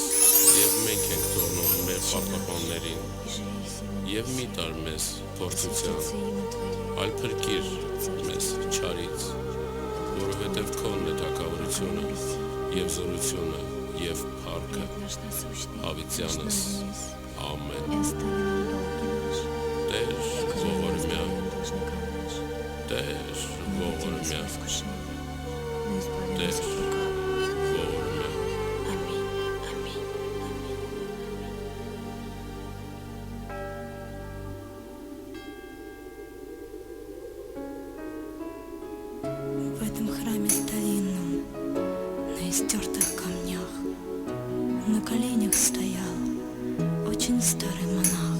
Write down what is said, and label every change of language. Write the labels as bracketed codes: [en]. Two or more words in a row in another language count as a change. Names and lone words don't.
[hy] եւ մենք ենք թողնում մեր պարտավորներին, եւ մի տար մեզ փորձության, այլ փրկիր մեզ չարից, որովհետեւ քոնն է թագավորությունը եւ զորությունը եւ փառքը հավիտյանս, ամեն։ Տեր ողորմյան, Տեր ողորմյան, Տեր ողորմյան։ [ru] В этом храме старинном, на истертых камнях, на коленях стоял очень старый монах.